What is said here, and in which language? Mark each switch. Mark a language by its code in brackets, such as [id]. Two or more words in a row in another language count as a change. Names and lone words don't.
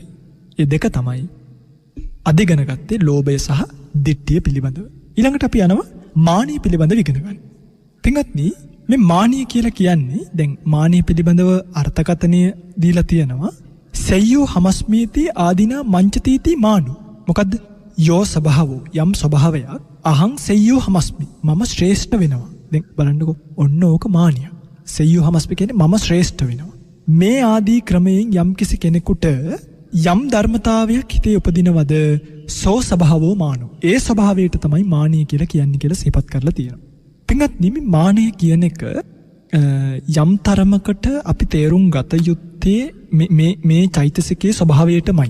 [si] ඒ දෙක තමයි අධිගණ ගත්තේ ලෝභය සහ දිට්ඨිය පිළිබඳව. ඊළඟට අපි යනවා මානිය පිළිබඳව ඉගෙන ගන්න. පින්වත්නි මේ මානිය කියලා කියන්නේ දැන් මානිය පිළිබඳව අර්ථකථනය දීලා තියෙනවා. [pi] සෙය්‍යෝ හමස්මීති ආදීනා මංචතීති මානු. මොකද්ද? යෝ ස්වභාවෝ [si] යම් ස්වභාවයක් [pi] අහං සෙය්‍යෝ හමස්මි [si] මම ශ්‍රේෂ්ඨ වෙනවා. දැන් බලන්නකෝ ඔන්න ඕක මානිය. [pi] සෙය්‍යෝ හමස්මි [si] කියන්නේ මම ශ්‍රේෂ්ඨ වෙනවා. මේ ආදී ක්‍රමයෙන් යම් කිසි කෙනෙකුට යම් ධර්මතාවයක් හිතේ උපදිනවද [pi] සෝ ස්වභාවෝ මානෝ. [si] ඒ ස්වභාවයට තමයි මානිය කියලා කියන්නේ කියලා සිහිපත් කරලා තියෙනවා. පින්වත්නි මේ මානය කියන එක යම් තරමකට අපි තේරුම් ගත යුත්තේ මේ චෛතසිකයේ ස්වභාවයටමයි.